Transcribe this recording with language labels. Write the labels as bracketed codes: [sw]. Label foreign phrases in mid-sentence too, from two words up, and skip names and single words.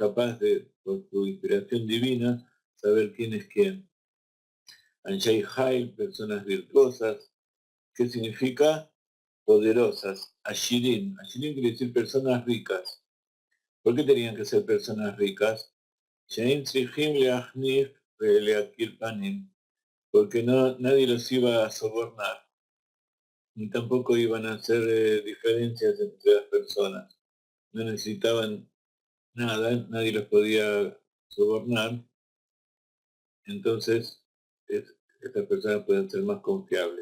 [es] Es capaz de, por su inspiración divina, saber quién es quién. [he] אנשי חיל, [es] personas virtuosas. ¿Qué significa? Poderosas. Ashirim. Ashirim quiere decir personas ricas. ¿Por qué tenían que ser personas ricas? [he] שאין צריכים להחניף להכיר פנים. [es] Porque nadie los iba a sobornar, ni tampoco iban a hacer diferencias entre las personas. No necesitaban nada, nadie los podía sobornar, entonces estas personas pueden ser más confiables.